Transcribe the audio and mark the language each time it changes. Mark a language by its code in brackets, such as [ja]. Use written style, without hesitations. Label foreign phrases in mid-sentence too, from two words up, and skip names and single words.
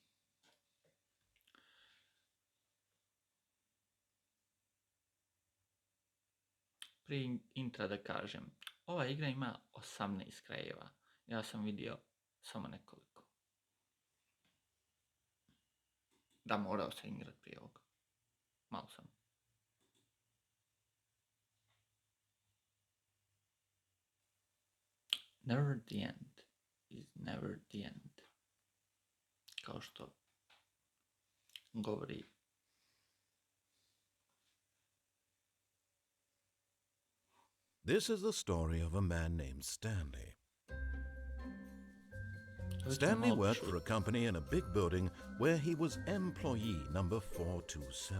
[hr] Prije intra da kažem, ova igra ima 18 krajeva. Ja sam vidio samo nekoliko. Da, morao sam igrat prije ovoga. Malo sam. [en] Never the end is never the end. [hr] Kao što govori [en] This is the story of a man named Stanley. Stanley worked for a company in a big building where he was employee number 427.